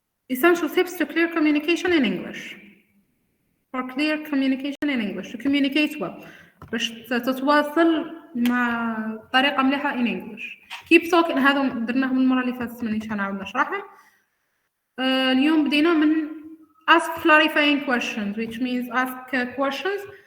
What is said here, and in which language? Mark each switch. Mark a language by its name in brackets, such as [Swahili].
[English] Essential tips to clear communication in English. For clear communication in English, to communicate well. [Arabic] باش تتواصل مع طريقة مليحة [English] in English. Keep talking. [Arabic] هذا درناهم المرة اللي فاتت مانيش هنعاود نشرحهم. اليوم بدينا من [English] ask clarifying questions, which means ask questions.